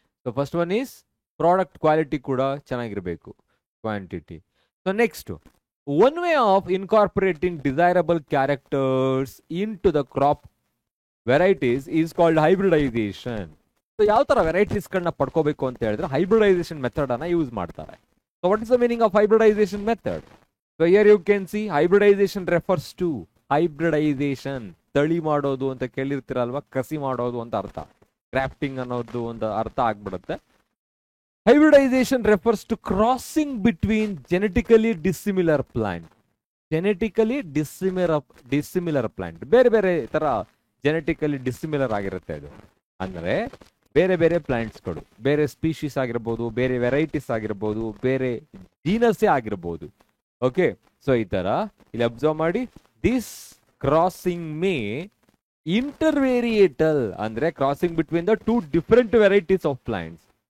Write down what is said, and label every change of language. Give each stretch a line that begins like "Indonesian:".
English: so first one is product quality
Kannada: ಕೂಡ ಚೆನ್ನಾಗಿರಬೇಕು,
English: Quantity. So next, one way of incorporating desirable characters in to the crop varieties is called hybridisation.
Kannada: So ಯಾವ ಥರ ವೆರೈಟೀಸ್ಗಳನ್ನ ಪಡ್ಕೋಬೇಕು ಅಂತ ಹೇಳಿದ್ರೆ hybridisation method ಅನ್ನ use ಮಾಡ್ತಾರೆ.
English: So what is the meaning of hybridization method? So here you can see hybridization refers to hybridization,
Kannada: ತಳಿ ಮಾಡೋದು ಅಂತ ಕೇಳಿರ್ತೀರಲ್ವಾ, ಕಸಿ ಮಾಡೋದು ಅಂತ ಅರ್ಥ, ಕ್ರಾಫ್ಟಿಂಗ್ ಅನ್ನೋದು ಒಂದು ಅರ್ಥ ಆಗ್ಬಿಡುತ್ತೆ.
English: Hybridization refers to crossing between genetically dissimilar plant. Genetically dissimilar plant,
Kannada: ಬೇರೆ ಬೇರೆ ತರ ಜೆನೆಟಿಕಲಿ ಡಿಸಿಮಿಲರ್ ಆಗಿರುತ್ತೆ ಅದು. ಅಂದ್ರೆ ಬೇರೆ ಬೇರೆ ಪ್ಲಾಂಟ್ಸ್ಗಳು, ಬೇರೆ ಸ್ಪೀಶೀಸ್ ಆಗಿರ್ಬೋದು, ಬೇರೆ ವೆರೈಟೀಸ್ ಆಗಿರ್ಬೋದು, ಬೇರೆ ಜೀನಸ್ಸೇ ಆಗಿರ್ಬೋದು. ಓಕೆ, ಸೊ ಈ ತರ ಇಲ್ಲಿ ಅಬ್ಸರ್ವ್ ಮಾಡಿ,
English: This crossing may intervarietal, ಅಂದ್ರೆ crossing between the two different varieties of plants.